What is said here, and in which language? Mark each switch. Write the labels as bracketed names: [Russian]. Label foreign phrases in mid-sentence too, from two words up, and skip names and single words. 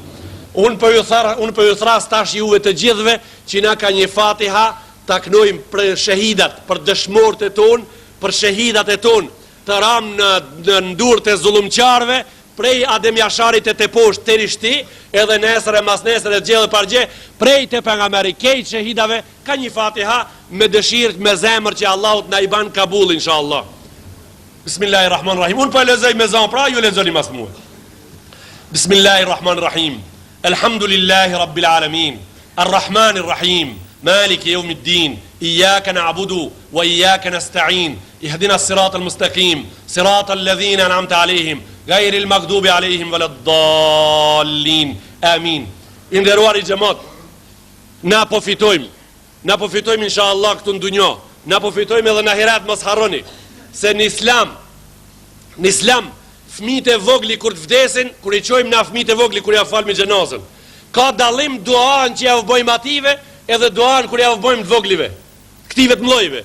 [Albanian] Unë po ju thras tash juve të gjithëve që na ka një Fatiha ta knojmë për shahidat, për dëshmorët e tonë, për shahidat e tonë, të ram në ndurët e zullumqarëve, prej Adem Jasharit e të poshtë të rishti, edhe nesër e mas nesër e gjellë pargje, prej të pejgamberi kejt shahidave, ka një Fatiha me dëshirë, me zemër që Allahut na i ban kabul, inshallah. Bismillahirrahmanirrahim. Unë po e lezoj me zanë, pra ju lezoni mas muë. [Arabic] بسم الله الرحمن الرحيم. الحمد لله رب العالمين. الرحمن الرحيم. مالك يوم الدين. إياك نعبد وإياك نستعين. اهدنا الصراط المستقيم. صراط الذين أنعمت عليهم. غير المغضوب عليهم ولا الضالين. Amin. [Albanian] Inderuar i xhamat, na po fitojmë [Arabic] إن شاء الله [Albanian] këtu në dunjo, na po fitojmë edhe në ahiret, mos harroni se në islam fëmijët e vogli kur të vdesin, kur i çojmë na fëmijët e vogli kur ja falmi xhenazën, ka dallim duan që ja vëbojmë ative edhe duan kur ja vëbojmë të voglive, këtive të mlojve.